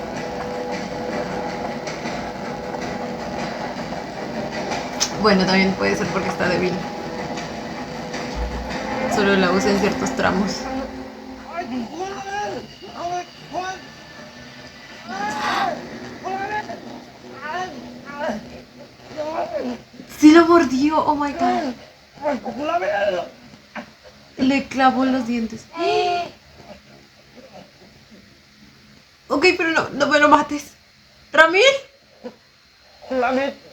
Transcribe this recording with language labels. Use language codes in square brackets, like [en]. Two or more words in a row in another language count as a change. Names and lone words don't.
[es] Bueno, también puede ser porque está débil. Solo la usa en ciertos tramos. Sí lo mordió, [en] oh my god. [es] Le clavó los dientes. Ok, pero no me lo mates. ¿Ramil? Ramil.